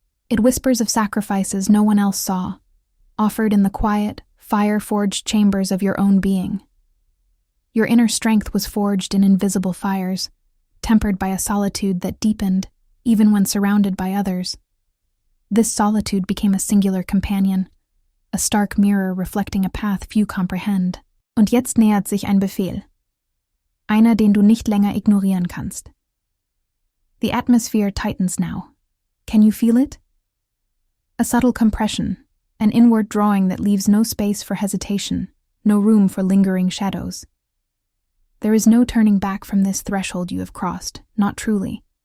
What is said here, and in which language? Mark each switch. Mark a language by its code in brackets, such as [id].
[en] It whispers of sacrifices no one else saw, offered in the quiet, fire-forged chambers of your own being. Your inner strength was forged in invisible fires, tempered by a solitude that deepened, even when surrounded by others. This solitude became a singular companion, a stark mirror reflecting a path few comprehend. [de] Und jetzt nähert sich ein Befehl. Einer, den du nicht länger ignorieren kannst. [en] The atmosphere tightens now. Can you feel it? A subtle compression, an inward drawing that leaves no space for hesitation, no room for lingering shadows. There is no turning back from this threshold you have crossed, not truly.